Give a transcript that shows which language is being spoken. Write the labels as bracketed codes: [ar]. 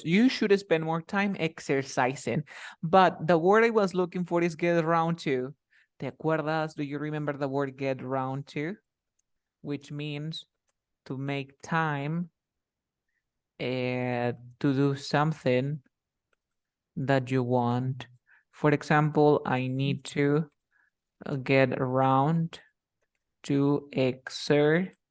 [en] You should spend more time exercising. But the word I was looking for is get around to. [es] ¿Te acuerdas? [en] Do you remember the word get around to? Which means to make time to do something that you want. For example, I need to get around to exercising.